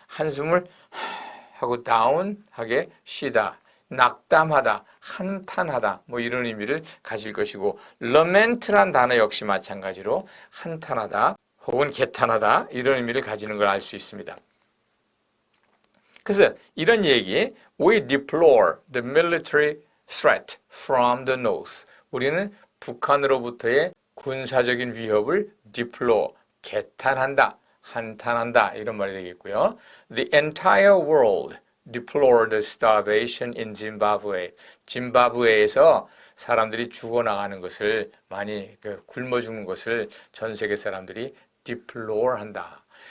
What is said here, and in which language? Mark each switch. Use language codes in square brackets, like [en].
[ko] 한숨을 하고 다운하게 쉬다. 낙담하다, 한탄하다 뭐 이런 의미를 가질 것이고 lament란 단어 역시 마찬가지로 한탄하다 혹은 개탄하다 이런 의미를 가지는 걸 알 수 있습니다. [en] 그래서 이런 얘기, we deplore the military threat from the north. [ko] 우리는 북한으로부터의 군사적인 위협을 deplore, 개탄한다, 한탄한다 이런 말이 되겠고요. [en] The entire world deplored the starvation in Zimbabwe. [ko] 짐바브웨에서 사람들이 죽어나가는 것을 많이 굶어 죽는 것을 전 세계 사람들이 deplore 한다.